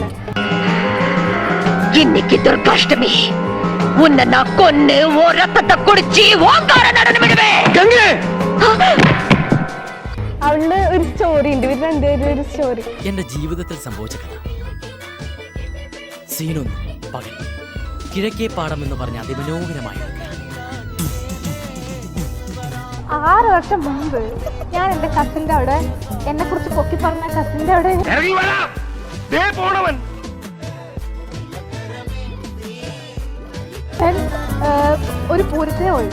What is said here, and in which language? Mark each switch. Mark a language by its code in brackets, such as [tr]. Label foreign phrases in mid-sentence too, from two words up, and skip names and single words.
[ta] இன்னைக்கு துர்காஷ்டமி. உன்னை நான் கொன்னு ரத்தத்தை குடிச்சு ஓங்கார நடனம் விடுவேன். [ml] അവളുടെ ഒരു സ്റ്റോറി ഉണ്ട്, ഇവർ രണ്ടുപേരും ഒരു സ്റ്റോറി. എന്റെ ജീവിതത്തിൽ സംഭവിച്ച കഥ. സീനൊന്ന് പകൽ, കിഴക്കേ പാടം എന്ന് പറഞ്ഞ അതിമനോഹരമായ 6 വർഷം മുമ്പ് ഞാൻ എന്റെ കസിന്റെ അവിടെ, എന്നെ കുറിച്ച് പൊക്കി പറഞ്ഞ കസിന്റെ അവിടെ ഒരു പൂരത്തിനെ പോയി.